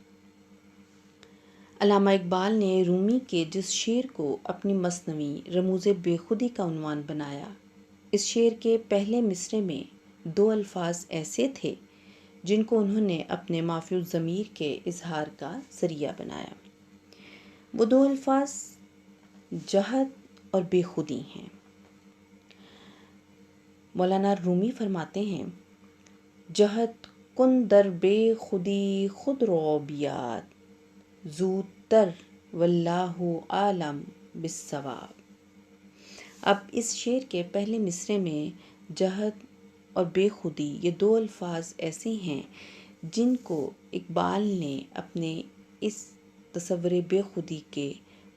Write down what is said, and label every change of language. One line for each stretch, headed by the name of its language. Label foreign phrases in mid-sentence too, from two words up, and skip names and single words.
Urdu: علامہ اقبال نے رومی کے جس شعر کو اپنی مثنوی رموز بے خودی کا عنوان بنایا، اس شعر کے پہلے مصرعے میں 2 الفاظ ایسے تھے جن کو انہوں نے اپنے مافی الضمیر کے اظہار کا ذریعہ بنایا۔ وہ 2 الفاظ جہد اور بے خودی ہیں۔ مولانا رومی فرماتے ہیں:
Persian: جہد کن در بے خودی خود رو بیاد، زودتر
Arabic: واللہ عالم بالصواب۔
Urdu: اب اس شعر کے پہلے مصرعے میں جہد اور بے خودی یہ 2 الفاظ ایسے ہیں جن کو اقبال نے اپنے اس تصور بے خودی کے